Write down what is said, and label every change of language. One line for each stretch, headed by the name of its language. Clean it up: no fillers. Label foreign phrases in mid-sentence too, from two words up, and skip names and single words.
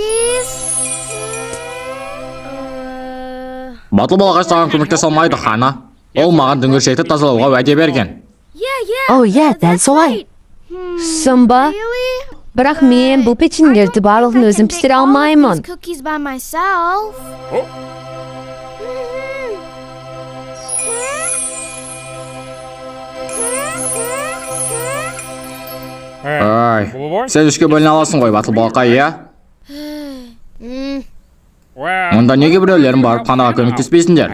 Kazakh: Батыл балағай саған көмектесе алмайды, хана. Ол маған дүңгіршекті тазалауға уәде берген. О, иә, дәл солай. Сымба? Бірақ мен бұл печеньелерді барлығын өзім пісіре алмаймын.
English: Cookies by myself.
Kazakh: Ай, сен үшке бөліне аласың ғой, батыл балақай, иә? Онда неге біреулерін барып ханаға көмектеспейсіңдер?